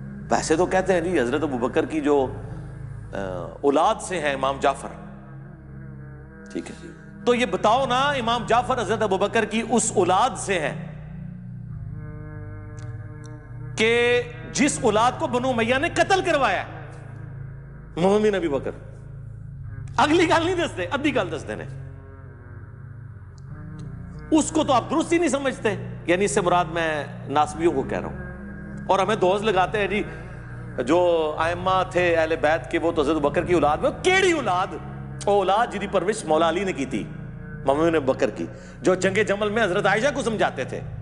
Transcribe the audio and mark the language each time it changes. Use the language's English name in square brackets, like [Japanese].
[Urdu] ویسے تو کہتے ہیں جی حضرت ابو بکر کی جو اولاد سے ہیں امام جعفر, ٹھیک ہے, تو یہ بتاؤ نا امام جعفر حضرت ابو بکر کی اس اولاد سے ہیں کہ جس اولاد کو بنو امیہ نے قتل کروایا ہے. [Punjabi] محمد بن ابی بکر اگلی گل نہیں دستے, ادھی گل دستے نے. [Urdu] اس کو تو آپ درست ہی نہیں سمجھتے. یعنی اس سے مراد میں ناسبیوں کو کہہ رہا ہوں. اور ہمیں دوز لگاتے ہیں جی جو ائمہ تھے اہل بیت کے, وہ تو حضرت بکر کی اولاد میں. [Punjabi] کیڑی اولاد؟ [Urdu] وہ اولاد جی پرورش مولا علی نے کی تھی, محمد بن بکر کی, جو جنگ جمل میں حضرت عائشہ کو سمجھاتے تھے.